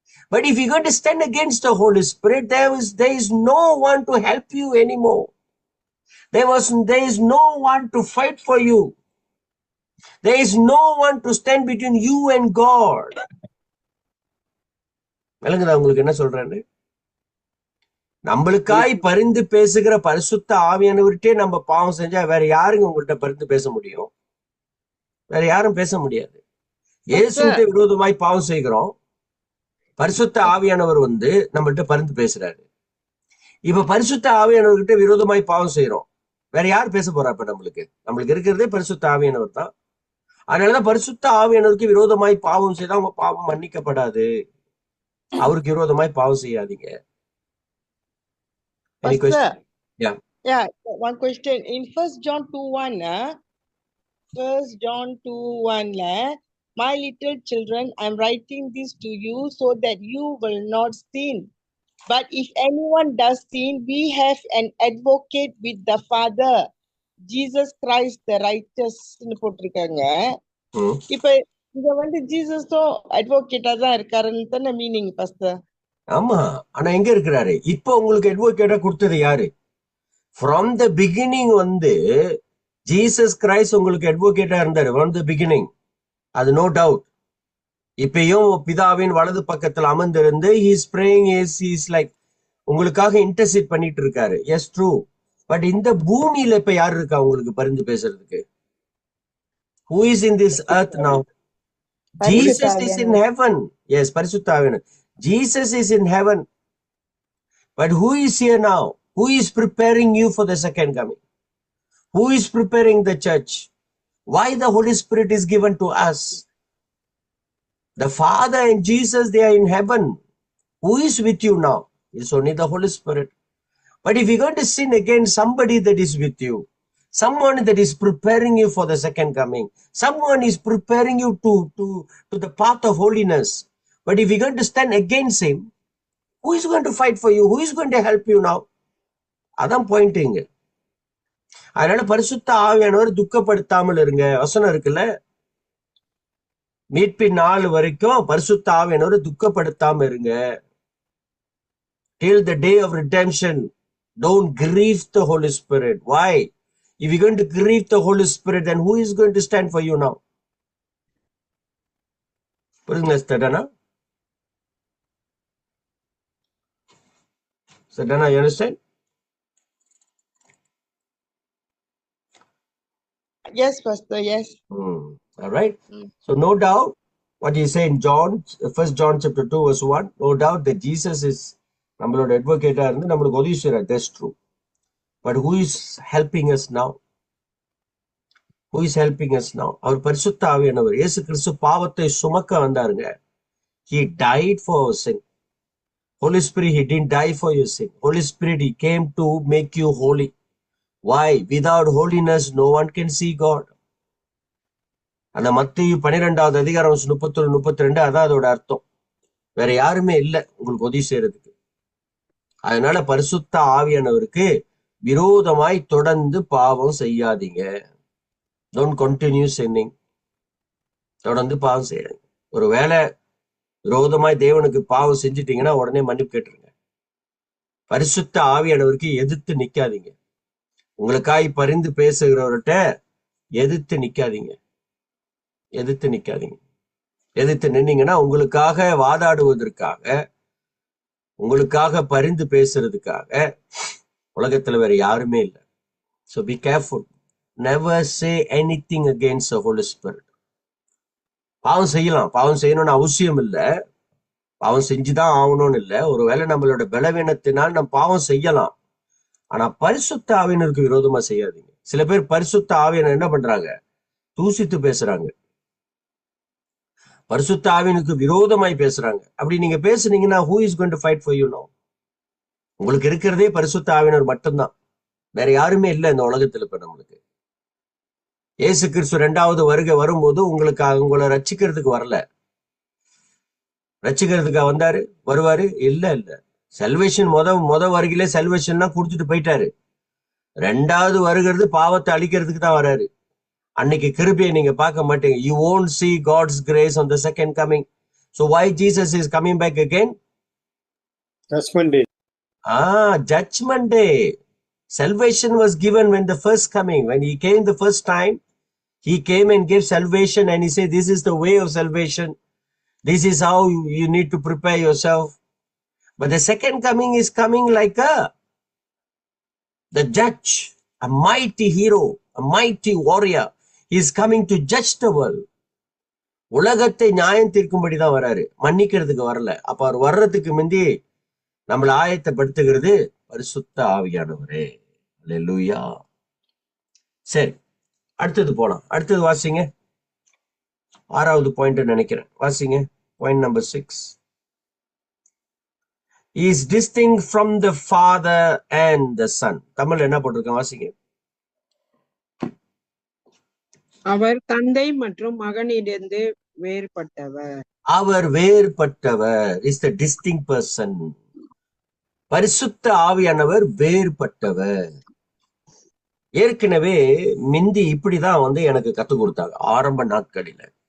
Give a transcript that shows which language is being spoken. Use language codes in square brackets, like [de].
[en] But if you're going to stand against the Holy Spirit, there is no one to help you anymore. There is no one to fight for you. There is no one to stand between you and God. [ta] விளங்குதா உங்களுக்கு என்ன சொல்றேன்னு? நம்மளுக்காய் பரிந்து பேசுகிற பரிசுத்த ஆவியானவர்கிட்டே நம்ம பாவம் செஞ்சா வேற யாருங்க உங்கள்கிட்ட பரிந்து பேச முடியும்? வேற யாரும் பேச முடியாது. இயேசுவுக்கு விரோதமாய் பாவம் செய்கிறோம். பரிசுத்த ஆவியானவர் வந்து நம்மள்கிட்ட பரிந்து பேசுறாரு. இப்ப பரிசுத்த ஆவியானவர்கிட்ட விரோதமாய் பாவம் செய்யறோம். வேற யார் பேச போறா? இப்ப நம்மளுக்கு இருக்கிறதே பரிசுத்த ஆவியானவர் தான். அதனாலதான் பரிசுத்த ஆவியானவருக்கு விரோதமாய் பாவம் செய்தா உங்க பாவம் மன்னிக்கப்படாது. அவருக்கு விரோதமாய் பாவம் செய்யாதீங்க. [en] Any question? Yeah, one question. In 1 John 2:1, 1 John 2:1, my little children, I'm writing this to you so that you will not sin. But if anyone does sin, we have an advocate with the Father, Jesus Christ the righteous. [ta] போட்டிருக்காங்க. இப்ப இங்க வந்து ஜீசஸும் அட்வொகேட்டா தான் இருக்காருன்னு தானே meaning pastor? ஆமா, ஆனா எங்க இருக்கிறாரு? இப்ப உங்களுக்கு அட்வொகேட்டா கொடுத்தது யாரு? [en] from the beginning [ta] வந்து ஜீசஸ் கிரைஸ்ட் உங்களுக்கு அட்வொகேட்டா இருந்தாரு. [en] from the beginning, [ta] அது [en] No doubt. [ta] இப்பயும் பிதாவின் வலது பக்கத்துல அமர்ந்திருந்து [en] he's praying, is like [ta] உங்களுக்காக இன்டர்சிட் பண்ணிட்டு இருக்காரு. [en] Yes true. [ta] பட் இந்த பூமியில இப்ப யாரு இருக்கா உங்களுக்கு பரிந்து பேசுறதுக்கு? [en] Who is in this earth now? Jesus is in heaven. Yes, பரிசுத்த ஆவியானவர். Jesus is in heaven. But who is here now? Who is preparing you for the second coming? Who is preparing the church? Why the Holy Spirit is given to us? The Father and Jesus, they are in heaven. Who is with you now? It's only the Holy Spirit. But if you're going to sin against somebody that is with you, someone that is preparing you for the second coming, someone is preparing you to the path of holiness. But if you're going to stand against him, who is going to fight for you? Who is going to help you now? [ta] அதான் Poynting. அதனால பரிசுத்த ஆவியானவர் துக்கப்படுத்தாமல் இருங்க. வசனம் இருக்குல்ல, மீட்பின் நாள் வரைக்கும் பரிசுத்த ஆவியானவர் துக்கப்படுத்தாம இருங்க. [en] Till the day of redemption, don't grieve the Holy Spirit. Why? If you're going to grieve the Holy Spirit, then who is going to stand for you now? [ta] புரியுதுங்களா Sadhana? [en] Sadhana, you understand? Yes, Pastor, yes. All right. So no doubt what you say in John, 1 John chapter 2 verse 1, no doubt that Jesus is [ta] நம்மளோட அட்வொகேட்டா இருந்து நம்மளுக்கு உதவி செய்றார். [en] That's true. But who is helping us now? Who is helping us now? [ta] அவர் பரிசுத்த ஆவியானவர். இயேசு கிறிஸ்து பாவத்தை சுமக்க வந்தாருங்க. [en] He died for our sin. Holy Spirit, he didn't die for your sin. Holy Spirit, he came to make you holy. Why? Without holiness, no one can see God. [ta] அந்த மத்தேயு 12வது அதிகாரம் 31 32 அதான் அதோட அர்த்தம். வேற யாருமே இல்லை உங்களுக்கு உதவி செய்யறதுக்கு. அதனால பரிசுத்த ஆவியானவருக்கு விரோதமாய் தொடர்ந்து பாவம் செய்யாதீங்க. [en] Don't continue sinning. [ta] தொடர்ந்து பாவம் செய்யாதீங்க. ஒரு வேளை விரோதமாய் தேவனுக்கு பாவம் செஞ்சிட்டீங்கன்னா உடனே மன்னிப்பு கேட்டுருங்க. பரிசுத்த ஆவியானவருக்கு எதிர்த்து நிக்காதீங்க. உங்களுக்காய் பரிந்து பேசுகிறவர்கிட்ட எதிர்த்து நிக்காதீங்க. எதிர்த்து நிக்காதீங்க. எதிர்த்து நின்னீங்கன்னா உங்களுக்காக வாதாடுவதற்காக, உங்களுக்காக பரிந்து பேசுறதுக்காக உலகத்துல வேற யாருமே இல்லை. [en] So be careful. Never say anything against the Holy Spirit. [ta] பாவம் செய்யலாம், பாவம் செய்யணும்னு அவசியம் இல்லை, பாவம் செஞ்சுதான் ஆகணும்னு இல்லை. ஒருவேளை நம்மளோட பலவீனத்தினால் நம்ம பாவம் செய்யலாம். ஆனா பரிசுத்த ஆவியினருக்கு விரோதமா செய்யாதீங்க. சில பேர் பரிசுத்த ஆவியினர் என்ன பண்றாங்க? தூசித்து பேசுறாங்க, பரிசுத்த ஆவியனுக்கு விரோதமாய் பேசுறாங்க. அப்படி நீங்க பேசுனீங்கன்னா [en] who is going to fight for you now? [ta] உங்களுக்கு இருக்கிறதே பரிசுத்த ஆவியனர் மட்டும்தான், வேற யாருமே இல்லை இந்த உலகத்துல. இப்ப நம்மளுக்கு இயேசு கிறிஸ்து 2வது வருகை வரும்போது உங்களை ரட்சிக்கிறதுக்கு வரல. ரட்சிக்கிறதுக்காக வந்தாரு, வருவாரு? இல்ல இல்ல. செல்வேஷன் முத வருகையிலே செல்வேஷன்லாம் கொடுத்துட்டு போயிட்டாரு. 2வது வருகிறது பாவத்தை அழிக்கிறதுக்கு தான் வராரு. அன்னைக்கு கிருபையை நீங்க பார்க்க மாட்டீங்க. [en] You won't see God's grace on the second coming. So why Jesus is coming back again? Judgment day. Judgment day. Salvation was given when the first coming. When he came the first time, he came and gave salvation, and he said, this is the way of salvation. This is how you need to prepare yourself. But the second coming is coming like the judge, a mighty hero, a mighty warrior. He is coming to judge the world. [ta] உலகத்தை நியாயம் தீர்க்கும்படிதான் வராரு, மன்னிக்கிறதுக்கு வரல. அப்ப அவர் வர்றதுக்கு முந்தி நம்மளை ஆயத்தப்படுத்துகிறது பரிசுத்த ஆவியானவரே. அல்லேலூயா. சரி, அடுத்தது போலாம். அடுத்தது வாசிங்க. 6வது பாயிண்ட் நினைக்கிறேன். வாசிங்க. Point number 6. [en] He is distinct from the Father and the Son. [ta] Tamil என்ன போட்டிருக்கேன்? வாசிங்க. அவர் தந்தை மற்றும் மகனிலிருந்து வேறுபட்டவர். அவர் வேறுபட்டவர். [en] Is the distinct person. [ta] பரிசுத்த ஆவியானவர் வேறுபட்டவர். ஏற்கனவே மிந்தி இப்படிதான் எனக்கு கத்து கொடுத்தாங்க ஆரம்ப நாட்களில.